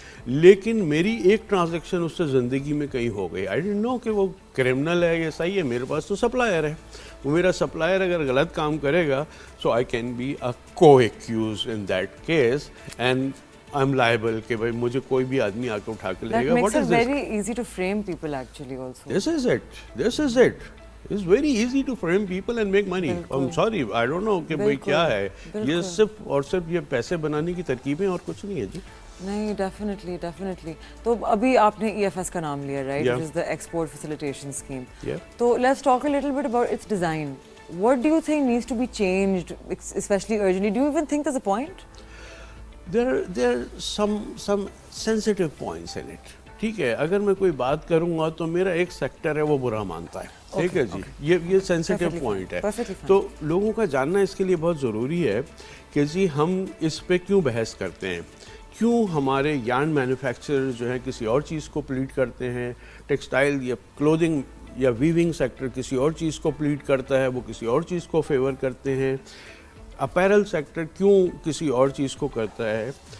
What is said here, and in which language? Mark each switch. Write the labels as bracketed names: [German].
[Urdu] لیکن میری ایک ٹرانزیکشن اس سے زندگی میں کہیں ہو گئی. [English] I don't know [Urdu] کہ وہ کرمنل ہے یا صحیح ہے, میرے پاس تو سپلائر ہے, وہ میرا سپلائر اگر غلط کام کرے گا, [English] so I can be a کو accuse in that case, and I am liable [Urdu] کہ بھائی مجھے کوئی بھی آدمی آ کے اٹھا کے لے گا. [English] That makes it very easy to frame people actually also. This is it. It's very easy to frame people and make money. I'm sorry, I don't know [Urdu] کہ بھائی کیا ہے, یہ صرف اور صرف یہ پیسے بنانے کی ترکیبیں اور کچھ نہیں ہے جی. نہیں, ڈیفینیٹلی. تو ابھی آپ نے EFS کا نام لیا, right, [English] which is the export facilitation scheme. تو let's talk a little bit about its design. What do you think needs to be changed, especially urgently? Do you even think there's a point? There are some sensitive points in it. [Urdu] ٹھیک ہے, اگر میں کوئی بات کروں گا تو میرا ایک سیکٹر ہے وہ برا مانتا ہے, ٹھیک ہے جی, یہ سینسیٹیو پوائنٹ ہے. تو لوگوں کا جاننا اس کے لیے بہت ضروری ہے کہ جی ہم اس پہ کیوں بحث کرتے ہیں, کیوں ہمارے یارن مینوفیکچرر جو ہیں کسی اور چیز کو پلیٹ کرتے ہیں, ٹیکسٹائل یا کلودنگ یا ویونگ سیکٹر کسی اور چیز کو پلیٹ کرتا ہے, وہ کسی اور چیز کو فیور کرتے ہیں, اپیرل سیکٹر کیوں کسی اور چیز کو کرتا ہے.